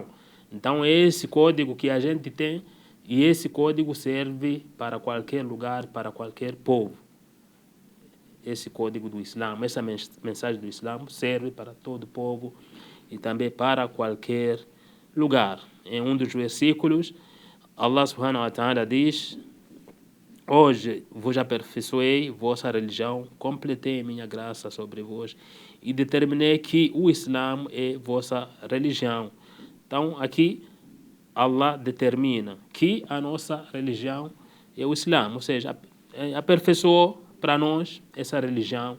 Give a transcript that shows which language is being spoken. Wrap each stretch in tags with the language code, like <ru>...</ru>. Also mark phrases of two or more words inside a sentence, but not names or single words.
<pt>Então é esse código que a gente tem e esse código serve para qualquer lugar, para qualquer povo. Esse código do Islã, essa mensagem do Islã serve para todo povo e também para qualquer lugar. Em um dos versículos, Allah</pt> <ar>سبحانه وتعالى</ar> <pt>diz, hoje vos aperfeiçoei vossa religião, completei minha graça sobre vós e determinei que o Islã é vossa religião. Então, aqui, Allah determina que a nossa religião é o Islã, ou seja, aperfeiçoou para nós essa religião.</pt>